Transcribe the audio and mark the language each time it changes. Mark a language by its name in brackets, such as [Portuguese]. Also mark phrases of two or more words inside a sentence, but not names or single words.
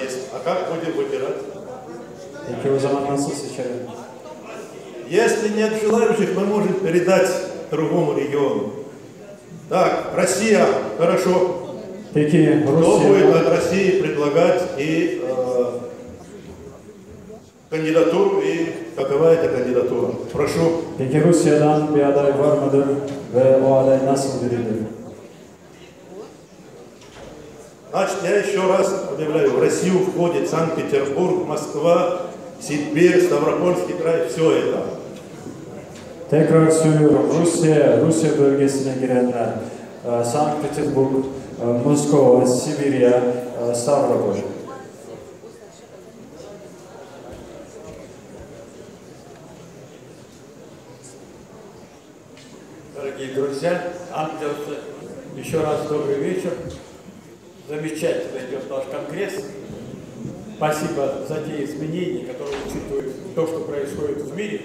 [Russian] А как будем выбирать? [Turkish] Peki o zaman nasıl seçelim? [Russian] Если нет желающих, мы можем передать другому региону. Так, Россия, хорошо. [Turkish] Peki [Russian] Кто будет [Turkish] Rusya'dan, [Russian] от России предлагать и кандидатуру, и какова эта кандидатура? Прошу. [Turkish] peki Rusya'dan bir aday var mıdır ve o aday nasıl biridir? [Russian] Значит, я еще раз объявляю, в Россию входит Санкт-Петербург, Москва, Сибирь, Ставропольский край, все это. [Turkish] Tekrar söylüyorum, Rusya bölgesine girenler, Sankt Petersburg, Moskova, Sibirya, Stavropol. [Russian] Дорогие друзья, ангелцы, еще раз добрый вечер. Замечательно идет наш конгресс. Спасибо за те изменения, которые учитывают то, что происходит в мире.